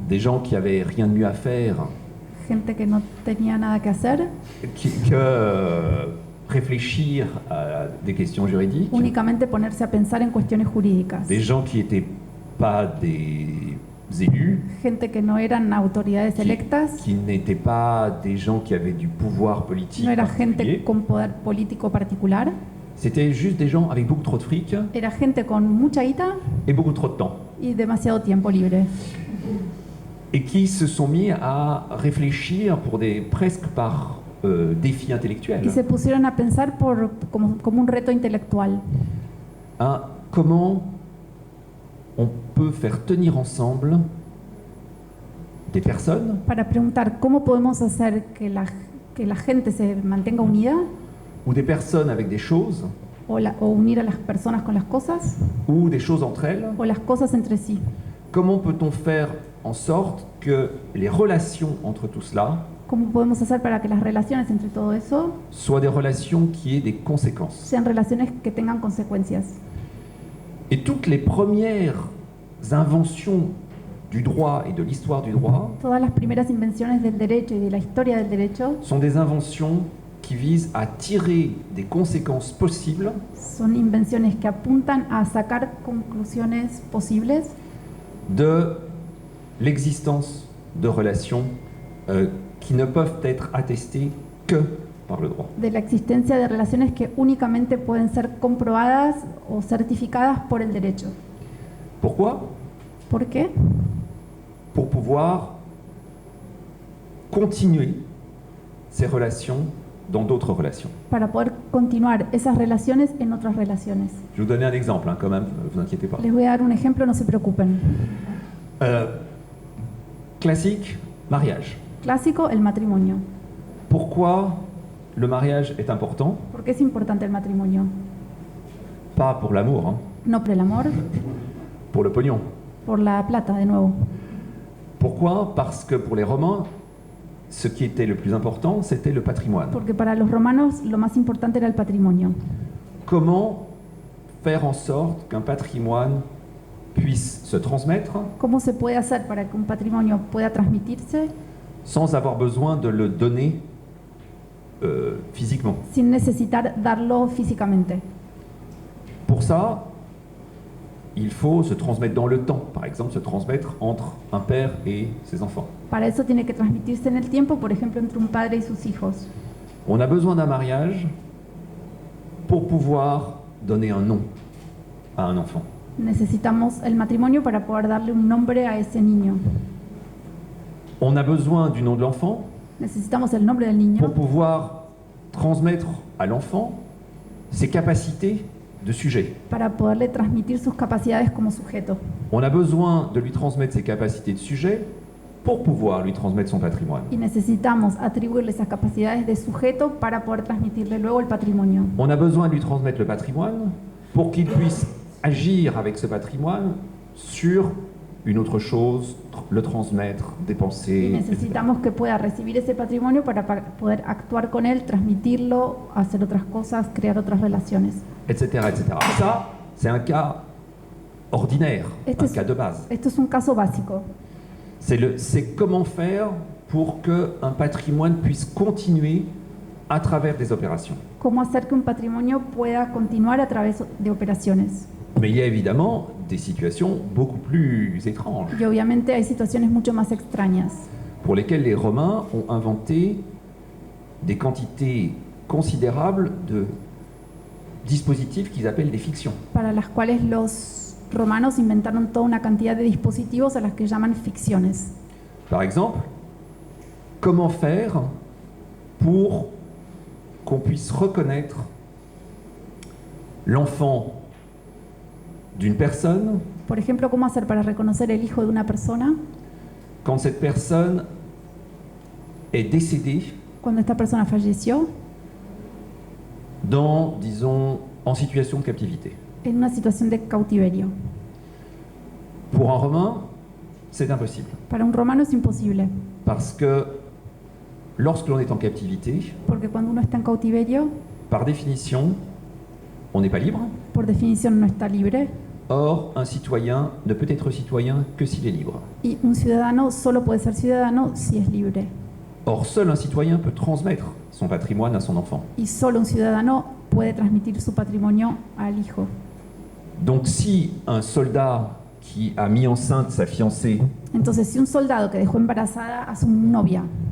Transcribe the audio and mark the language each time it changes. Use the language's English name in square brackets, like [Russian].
[French] des gens qui avaient rien de mieux à faire [Spanish] gente que no tenía nada que hacer, [French] que réfléchir à des questions juridiques, [Spanish] únicamente ponerse a pensar en cuestiones jurídicas, [French] des gens qui n'étaient pas des élus, [Spanish] gente que no eran autoridades electas, [French] qui n'étaient pas des gens qui avaient du pouvoir politique [Spanish] no era [French] particulier. [Spanish] gente con poder político particular, [French] C'était juste des gens avec beaucoup trop de fric [Spanish] era gente con mucha guita [French] et beaucoup trop de temps, [Spanish] y demasiado tiempo libre, [French] et qui se sont mis à réfléchir presque par défi intellectuel [Spanish] y se pusieron a pensar como un reto intelectual. [French] à comment on peut faire tenir ensemble des personnes [Spanish] Para preguntar cómo podemos hacer que la gente se mantenga unida [French] ou des personnes avec des choses [Spanish] o unir a las personas con las cosas [French] ou des choses entre elles. [Spanish] o las cosas entre sí. [French] Comment peut-on faire en sorte que les relations entre tout cela [Spanish] ¿Cómo podemos hacer para que las relaciones entre todo eso [French] soient des relations qui aient des conséquences? [Spanish] sean relaciones que tengan consecuencias? [French] Et toutes les premières inventions du droit et de l'histoire du droit [Spanish] Todas las primeras invenciones del derecho y de la historia del derecho [French] sont des inventions qui visent à tirer des conséquences possibles [Spanish] son invenciones que apuntan a sacar conclusiones posibles [French] de l'existence de relations qui ne peuvent être attestées que par le droit. [Spanish] de la existencia de relaciones que únicamente pueden ser comprobadas o certificadas por el derecho. [French] Pourquoi? [Spanish] ¿Por qué? [French] Pour pouvoir continuer ces relations dans d'autres relations. [Spanish] Para poder continuar esas relaciones en otras relaciones. [French] Je vais vous donner un exemple, quand même, ne vous inquiétez pas. [Spanish] Les voy a dar un ejemplo, no se preocupen. [French] Classique, mariage. [Spanish] Clásico, el matrimonio. [French] Pourquoi le mariage est important? [Spanish] ¿Por qué es importante el matrimonio? [French] Pas pour l'amour, hein, [Spanish] No por el amor, [French] pour le pognon. [Spanish] por la plata, de nuevo. [French] Pourquoi? Parce que pour les Romains, ce qui était le plus important, c'était le patrimoine. [Spanish] Porque para los romanos lo más importante era el patrimonio. [French] Comment faire en sorte qu'un patrimoine puisse se transmettre [Spanish] ¿Cómo se puede hacer para que un patrimonio pueda transmitirse [French] sans avoir besoin de le donner physiquement? [Spanish] sin necesitar darlo físicamente? [French] Pour ça, il faut se transmettre dans le temps. Par exemple, se transmettre entre un père et ses enfants. [Spanish] Para eso tiene que transmitirse en el tiempo, por ejemplo, entre un padre y sus hijos. [French] On a besoin d'un mariage pour pouvoir donner un nom à un enfant. [Spanish] Necesitamos el matrimonio para poder darle un nombre a ese niño. [French] On a besoin du nom de l'enfant [Spanish] Necesitamos el nombre del niño [French] pour pouvoir transmettre à l'enfant ses capacités de sujet. [Spanish] para poderle transmitir sus capacidades como sujeto. [French] On a besoin de lui transmettre ses capacités de sujet pour pouvoir lui transmettre son patrimoine. [Spanish] Y necesitamos atribuirle esas capacidades de sujeto para poder transmitirle luego el patrimonio. [French] On a besoin de lui transmettre le patrimoine pour qu'il puisse agir avec ce patrimoine sur une autre chose, le transmettre, [Spanish] Y [French] dépenser, etc. [Spanish] necesitamos que pueda recibir ese patrimonio para poder actuar con él, transmitirlo, hacer otras cosas, crear otras relaciones. [French] etc., etc. Ça, c'est un cas ordinaire, [Spanish] Este [French] un [Spanish] es- [French] cas de base. [Spanish] Esto es un caso básico. [French] C'est comment faire pour qu'un patrimoine puisse continuer à travers des opérations. [Spanish] Cómo hacer que un patrimonio pueda continuar a través de operaciones. [French] Mais il y a évidemment des situations beaucoup plus étranges, [Spanish] Y obviamente hay situaciones mucho más extrañas, [French] pour lesquelles les Romains ont inventé des quantités considérables de dispositifs qu'ils appellent des fictions. [Spanish] para las cuales los romanos inventaron toda una cantidad de dispositivos a las que llaman ficciones. [French] Par exemple, comment faire pour qu'on puisse reconnaître l'enfant d'une personne [Spanish] Por ejemplo, cómo hacer para reconocer el hijo de una persona [French] quand cette personne est décédée [Spanish] cuando esta persona falleció [French] dans, disons, en situation de captivité. [Spanish] en una situación de cautiverio. [French] Pour un Romain, c'est impossible. [Spanish] Para un romano es imposible, [French] Parce que lorsque l'on est en captivité, [Spanish] porque cuando uno está en cautiverio, [French] par définition, on n'est pas libre. [Spanish] por definición no está libre, [French] Or, un citoyen ne peut être citoyen que s'il est libre. [Spanish] y un ciudadano solo puede ser ciudadano si es libre. [French] Or, seul un citoyen peut transmettre son patrimoine à son enfant. [Spanish] Y solo un ciudadano puede transmitir su patrimonio al hijo. [French] Donc, si un soldat qui a mis enceinte sa fiancée [Spanish] Entonces, si un soldado que dejó embarazada a su novia